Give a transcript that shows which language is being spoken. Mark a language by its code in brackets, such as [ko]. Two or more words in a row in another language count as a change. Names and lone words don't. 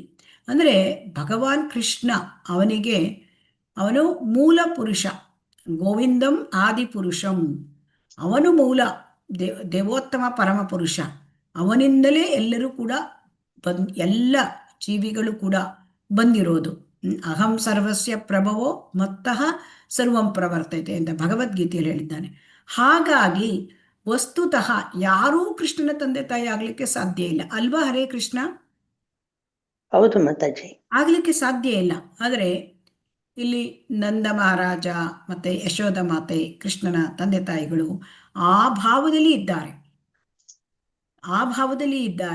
[kn] ಅಂದರೆ ಭಗವಾನ್ ಕೃಷ್ಣ ಅವನು ಮೂಲ ಪುರುಷ, [sa] ಗೋವಿಂದಂ ಆದಿಪುರುಷಂ, [kn] ಅವನು ಮೂಲ ದೇವೋತ್ತಮ ಪರಮ ಪುರುಷ. ಅವನಿಂದಲೇ ಎಲ್ಲರೂ ಕೂಡ ಎಲ್ಲ ಜೀವಿಗಳು ಕೂಡ ಬಂದಿರೋದು. [sa] ಅಹಂ ಸರ್ವಸ್ಯ ಪ್ರಭವೋ ಮತ್ತಃ ಸರ್ವಂ ಪ್ರವರ್ತತೆ [kn] ಅಂತ ಭಗವದ್ಗೀತೆಯಲ್ಲಿ ಹೇಳಿದ್ದಾನೆ. ಹಾಗಾಗಿ ವಸ್ತುತಃ ಯಾರೂ ಕೃಷ್ಣನ ತಂದೆ ತಾಯಿ ಆಗ್ಲಿಕ್ಕೆ ಸಾಧ್ಯ ಇಲ್ಲ ಅಲ್ವಾ? ಹರೇ ಕೃಷ್ಣ. ಹೌದು ಮಾತಾಜಿ, ಆಗ್ಲಿಕ್ಕೆ ಸಾಧ್ಯ ಇಲ್ಲ. ಆದರೆ ಇಲ್ಲಿ ನಂದ ಮಹಾರಾಜ ಮತ್ತೆ ಯಶೋಧ ಮಾತೆ, ಕೃಷ್ಣನ ತಂದೆ ತಾಯಿಗಳು ಆ ಭಾವದಲ್ಲಿ ಇದ್ದಾರೆ.